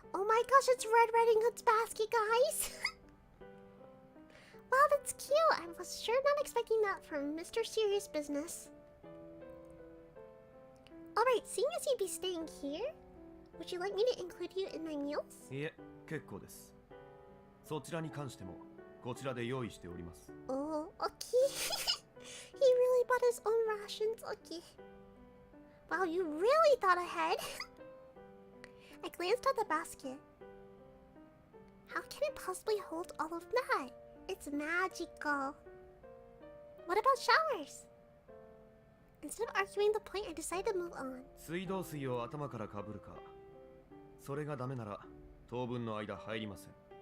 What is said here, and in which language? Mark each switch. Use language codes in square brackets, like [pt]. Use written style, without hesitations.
[en] Oh my gosh, it's Red Riding Hood's basket, guys. Wow, that's cute. I was sure not expecting that from Mr. Serious Business. Alright, seeing as you'd be staying here, would you like me to include you in my meals? [ja] いえ、結構です。そちらに関してもこちらで用意しております。 [en] Oh, okay. He really bought his own rations. Okay. Wow, you really thought ahead. I glanced at the basket. How can it possibly hold all of that? It's magical. What about showers? Instead of arguing the point, I decided to move on. [ja] 水道水を頭からかぶるか。それがダメなら当分の間入りません。